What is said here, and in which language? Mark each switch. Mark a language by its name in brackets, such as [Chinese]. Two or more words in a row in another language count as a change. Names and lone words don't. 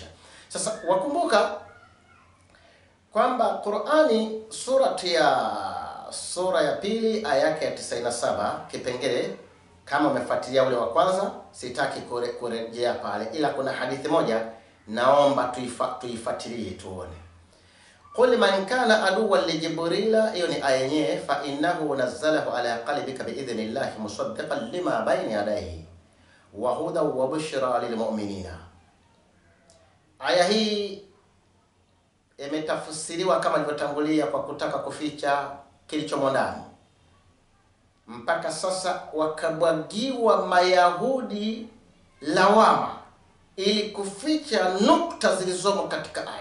[Swahili] Sasa wakumbuka kwamba Qur'ani sura ya pili aya yake ya 97 kipengele, kama umefuatilia ule wa kwanza sitaki kurejea pale, ila kuna hadithi moja naomba tuifuatilie tuone. [Arabic] قل من كان عدوا لجبريل, [Swahili] hiyo ni aya yenyewe, [Arabic] فإنه نزله على قلبك بإذن الله مصدقا لما بين يديه وهدى وبشرى للمؤمنين. [Swahili] Aya hii imetafsiriwa kama nilivyotangulia kwa kutaka kuficha kilichomo ndani. Mpaka sasa wakabwagiwa Mayahudi lawama ili kuficha nukta zilizomo katika aya.